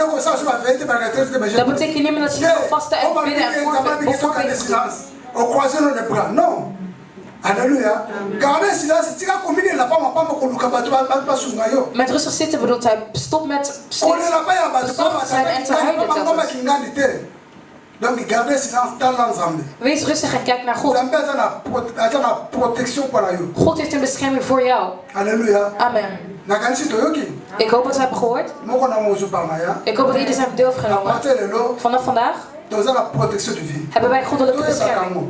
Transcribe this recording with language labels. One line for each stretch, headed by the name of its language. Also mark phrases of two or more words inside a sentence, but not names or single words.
Dutch: Dat betekent niet meer dat je niet moet vasten en bidden en voorbidden.
French: Non. Alléluia.
Dutch: Met rustig zitten bedoelt hij stop met bezorgd zijn en te huilen.
French: Donc gardez silence dans l'ensemble.
Dutch: Wees rustig en kijk naar God. God heeft een bescherming voor jou. Halleluja. Amen. Ik hoop dat we hebben gehoord. Ik hoop dat iedereen zijn deel heeft genomen. Vanaf vandaag hebben wij goddelijke bescherming.